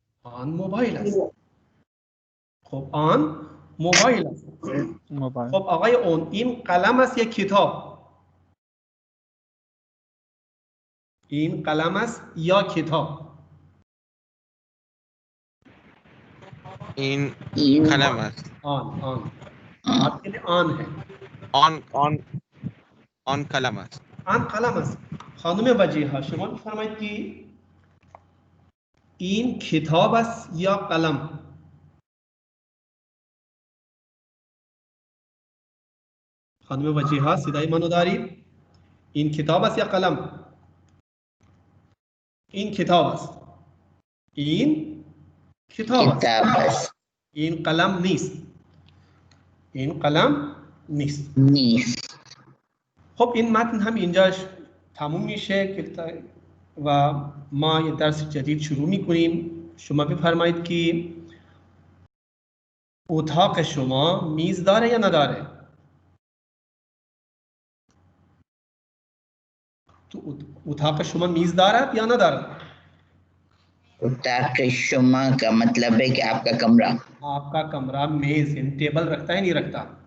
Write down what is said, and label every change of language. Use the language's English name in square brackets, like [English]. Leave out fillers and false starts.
[Persian] آن موبایل است. خب آن موبایل است. موبایل. خب آقای اون این قلم است یا کتاب؟ این قلم است یا کتاب؟ این قلم است. [Hindi] آن आपके लिए آن है. [Persian] آن قلم است. آن قلم است. خانم وجیها شما بفرمایید که این کتاب است یا قلم؟ خانم وجیها صدای منو دارید؟ این کتاب است یا قلم؟ این کتاب است. این کتاب است. این قلم نیست. این قلم نیست. خب این متن هم اینجاش تموم میشه و ما یه درس جدید شروع میکنیم. شما بفرمایید که اتاق شما میز داره یا نداره؟ تو اتاق شما میز دارد یا ندارد؟ اتاق شما [Hindi] का मतलब है कि आपका कमरा मेज टेबल रखता है नहीं रखता?